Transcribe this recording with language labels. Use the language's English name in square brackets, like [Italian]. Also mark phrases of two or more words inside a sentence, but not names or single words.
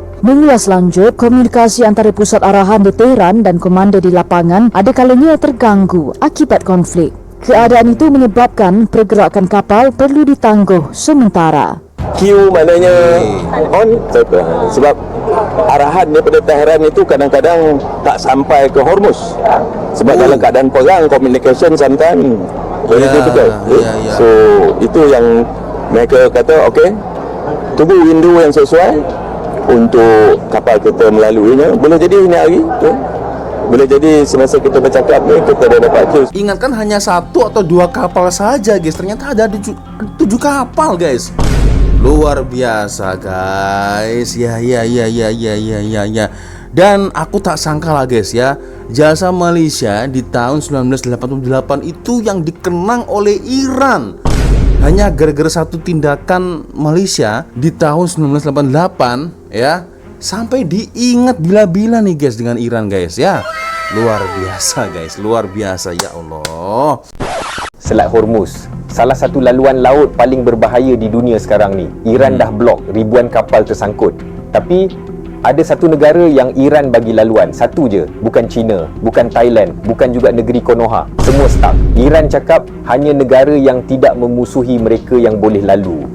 [Malay] Mengulas lanjut, komunikasi antara pusat arahan di Tehran dan komander di lapangan ada kalanya terganggu akibat konflik. Keadaan itu menyebabkan pergerakan kapal perlu ditangguh sementara. Q maknanya on sebab arahan daripada Tehran itu kadang-kadang tak sampai ke Hormuz sebab dalam keadaan perang [English] communication sometimes very difficult. [Malay] So itu yang mereka kata okey, tunggu window yang sesuai untuk kapal kita melaluinya. Boleh jadi ini hari boleh jadi semasa kita bercakap ni kita dah dapat Q. [Indonesian] Ingatkan hanya 1 atau 2 kapal saja guys, ternyata ada 7 kapal guys. Luar biasa guys. Ya. Dan aku tak sangka lah guys ya, jasa Malaysia di tahun 1988 itu yang dikenang oleh Iran hanya gara-gara satu tindakan Malaysia di tahun 1988 ya, sampai diingat bila-bila nih guys dengan Iran guys ya. Luar biasa guys, luar biasa [Arabic] يا الله. [Malay] Selat Hormuz, salah satu laluan laut paling berbahaya di dunia sekarang ni. Iran dah blok, ribuan kapal tersangkut. Tapi ada satu negara yang Iran bagi laluan, satu je, bukan China, bukan Thailand, bukan juga negeri Konoha. Semua stuck. Iran cakap hanya negara yang tidak memusuhi mereka yang boleh lalu.